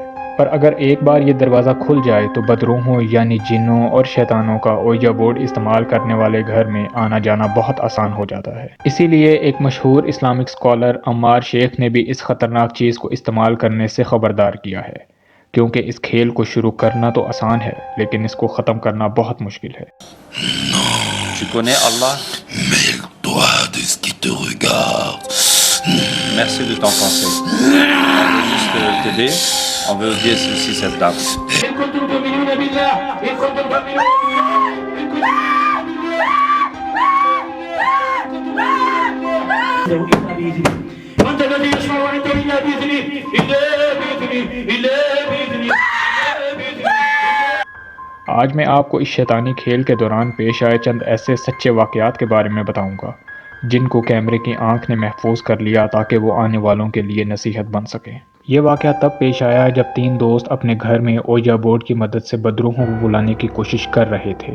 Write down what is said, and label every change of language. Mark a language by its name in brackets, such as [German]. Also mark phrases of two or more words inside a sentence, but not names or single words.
[Hindi] पर अगर एक बार ये दरवाज़ा खुल जाए तो बदरूहों यानी जिन्नों और शैतानों का [English] Ouija board [Hindi] इस्तेमाल करने वाले घर में आना जाना बहुत आसान हो जाता है। इसीलिए एक मशहूर [English] Islamic scholar [Hindi] अम्मार शेख ने भी इस ख़तरनाक चीज़ को इस्तेमाल करने से ख़बरदार किया है, क्योंकि इस खेल को शुरू करना तो आसान है लेकिन इसको ख़त्म करना बहुत मुश्किल है। [French] Tu connais Allah? Mêle-toi de ce qui te regarde. Merci de ton conseil. On veut juste t'aider. On veut oublier aussi cette dame. [Arabic] إن كنتم تؤمنون بالله إن كنتم تؤمنون من ذا الذي يشفع عنده إلا بإذنه إلا بإذنه إلا بإذنه [Hindi] आज मैं आपको इस शैतानी खेल के दौरान पेश आए चंद ऐसे सच्चे वाक़यात के बारे में बताऊंगा जिनको कैमरे की आंख ने महफूज कर लिया ताकि वो आने वालों के लिए नसीहत बन सके। ये वाक़या तब पेश आया जब तीन दोस्त अपने घर में [English] Ouija board [Hindi] की मदद से बदरूहों को बुलाने की कोशिश कर रहे थे।